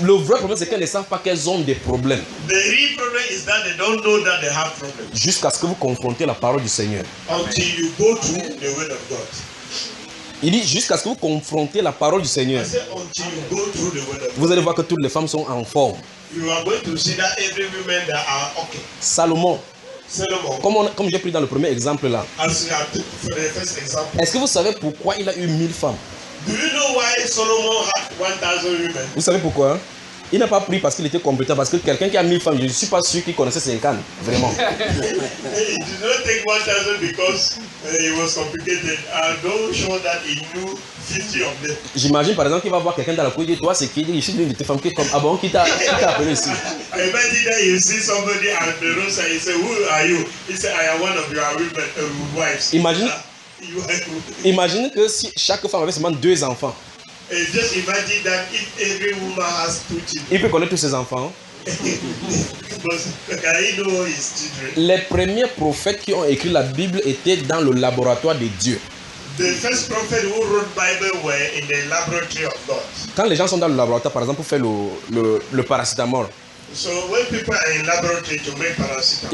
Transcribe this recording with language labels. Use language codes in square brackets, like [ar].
[fr] Le vrai problème, c'est qu'elles ne savent pas qu'elles ont des problèmes. [en] The real problem is that they don't know that they have problems. [fr] Jusqu'à ce que vous confrontez la parole du Seigneur. [en] Until you go through the word of God. [fr] Il dit jusqu'à ce que vous confrontez la parole du Seigneur. [en] I say, until you go through the word of God. [fr] Vous allez voir que toutes les femmes sont en forme. [en] You are going to see that every woman that are okay. [fr] Salomon. [en] Salomon. [fr] Comme j'ai pris dans le premier exemple là. [en] As you have took for the first example. [fr] Est-ce que vous savez pourquoi il a eu 1000 femmes? [en] Do you know why Solomon had 1000 women? [fr] Vous savez pourquoi? Il n'a pas pris parce qu'il était compétent, parce que quelqu'un qui a 1000 femmes, je ne suis pas sûr qu'il connaissait 50, vraiment. [en] He did not take 1000 because it was complicated. I don't show that he knew 50 of them. [fr] J'imagine par exemple qu'il va voir quelqu'un dans la cour et dit toi c'est qui? Je suis une de tes femmes qui est comme ah bon qui t'a appelé ici? [en] Imagine that you see somebody at the roadside and you say who are you? He said I am one of your women, wives. Imagine. [fr] Imagine que si chaque femme avait seulement deux enfants. [en] And just imagine that if every woman has two children. [fr] Il peut connaître tous ses enfants. [en] Can he know his children? [fr] Les premiers prophètes qui ont écrit la Bible étaient dans le laboratoire de Dieu. [en] The first prophet who wrote Bible were in the laboratory of God. [fr] Quand les gens sont dans le laboratoire, par exemple, pour faire le paracétamol. [en] So when people are in laboratory to make paracetamol.